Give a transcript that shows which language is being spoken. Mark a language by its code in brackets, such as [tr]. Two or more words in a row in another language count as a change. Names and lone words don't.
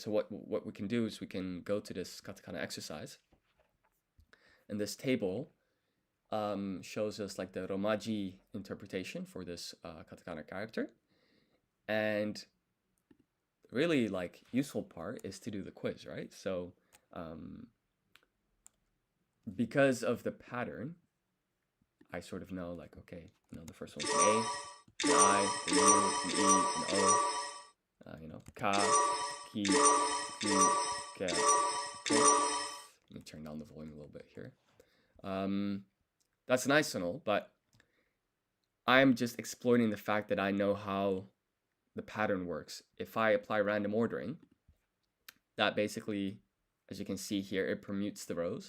[en] So what we can do is we can go to this katakana exercise, and this table shows us like the Romaji interpretation for this katakana character. And really like useful part is to do the quiz, right? So because of the pattern, I sort of know like, okay, the first one's an A, an I, an U, an E, an O, ka, ki, ku, ke, ko. Let me turn down the volume a little bit here. That's nice and all, but I'm just exploiting the fact that I know how the pattern works. If I apply random ordering, that basically, as you can see here, it permutes the rows.